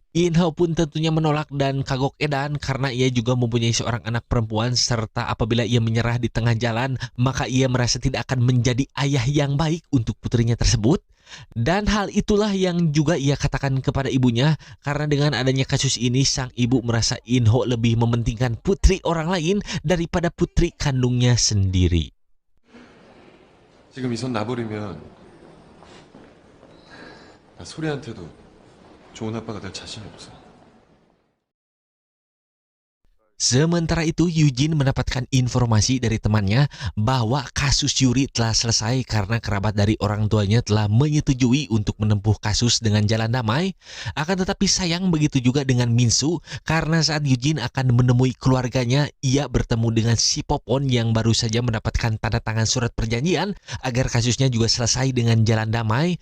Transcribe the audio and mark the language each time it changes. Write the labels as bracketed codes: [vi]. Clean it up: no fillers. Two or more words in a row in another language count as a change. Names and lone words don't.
[id] Inho pun tentunya menolak dan kagok edan karena ia juga mempunyai seorang anak perempuan, serta apabila ia menyerah di tengah jalan maka ia merasa tidak akan menjadi ayah yang baik untuk putrinya tersebut. Dan hal itulah yang juga ia katakan kepada ibunya, karena dengan adanya kasus ini sang ibu merasa Inho lebih mementingkan putri orang lain daripada putri kandungnya sendiri. [ko] 지금 이 손 놔버리면 나 소리한테도 좋은 아빠가 될 자신이 없어. [id] Sementara itu, Eugene mendapatkan informasi dari temannya bahwa kasus Yuri telah selesai karena kerabat dari orang tuanya telah menyetujui untuk menempuh kasus dengan jalan damai. Akan tetapi sayang begitu juga dengan Minsu, karena saat Eugene akan menemui keluarganya, ia bertemu dengan si Popon yang baru saja mendapatkan tanda tangan surat perjanjian agar kasusnya juga selesai dengan jalan damai.